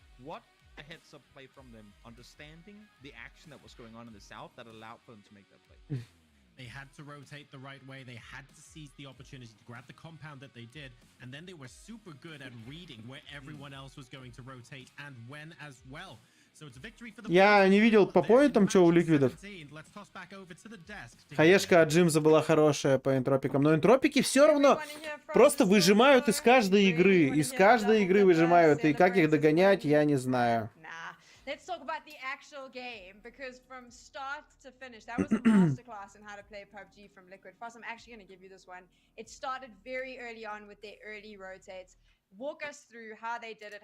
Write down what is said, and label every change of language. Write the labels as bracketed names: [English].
[English] What a heads-up play from them, understanding the action that was going on in the south that allowed for them to make that play. They had to rotate the right way. They had to seize the opportunity to grab the compound that they did, and then they were super good at reading where everyone else was going to rotate and when as well. So it's a victory for the [Russian] Я не видел по поинтам, что у ликвидов. [English] Let's toss back over to the desk. [Russian] Хаешка от Джимза была хорошая по энтропикам, но энтропики все равно просто выжимают из каждой игры. Из каждой игры выжимают, и как их догонять, я не знаю. [English] Let's talk about the actual game, because from start to finish, that was a masterclass in how to play PUBG from Liquid. First, I'm actually going to give you this one. It started very early on with their early rotates. Walk us through how they did it.